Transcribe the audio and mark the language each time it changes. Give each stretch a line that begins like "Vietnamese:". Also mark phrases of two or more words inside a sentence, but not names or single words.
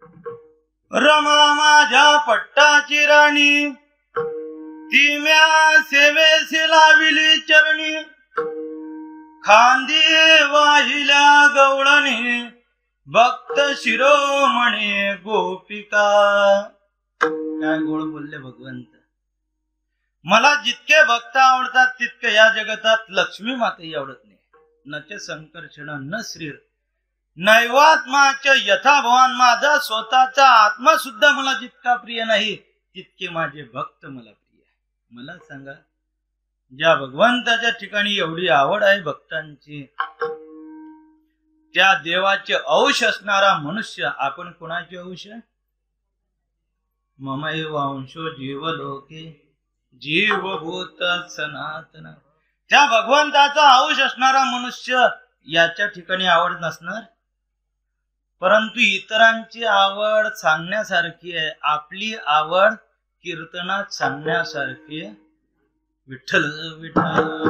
Marathi: रमा माझ्या पट्टाची राणी, ती म्या सेवेसी लाविली चरणी, खांदी वाहिल्या गवळणी, भक्त शिरोमणी गोपिका. काय गोड बोलले भगवंत. मला जितके भक्त आवडतात तितके या जगतात लक्ष्मी माताही आवडत नाही.
Sanskrit: नच संकर्षण न श्रीर नैवात्माच यथा भवान.
Marathi: माझा स्वतःचा आत्मा सुद्धा मला जितका प्रिय नाही तितके माझे भक्त मला प्रिय आहे. मला सांगा, ज्या भगवंताच्या ठिकाणी एवढी आवड आहे भक्तांची, त्या देवाचे अंश असणारा मनुष्य आपण कोणाचे अंश?
Sanskrit: ममैव अंशो जीवलोके जीवभूत सनातन.
Marathi: त्या भगवंताचा अंश असणारा मनुष्य याच्या ठिकाणी आवड नसणार. परंतु इतरांची आवड सांगण्यासारखी आहे, आपली आवड कीर्तनात सांगण्यासारखी आहे. विठ्ठल विठ्ठल.